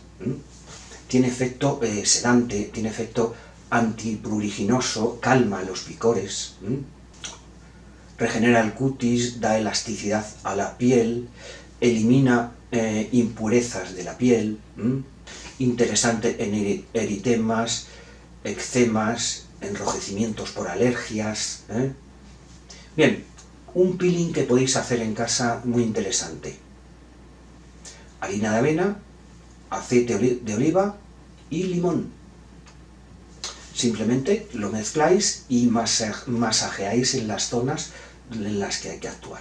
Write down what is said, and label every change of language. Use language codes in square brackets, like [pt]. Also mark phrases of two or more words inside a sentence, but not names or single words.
[es] Tiene efecto sedante, tiene efecto antipruriginoso, calma los picores. Regenera el cutis, da elasticidad a la piel, elimina impurezas de la piel. Interesante en eritemas, eczemas, enrojecimientos por alergias. Bien, un peeling que podéis hacer en casa muy interesante. Harina de avena, aceite de oliva y limón. Simplemente lo mezcláis y masajeáis en las zonas en las que hay que actuar.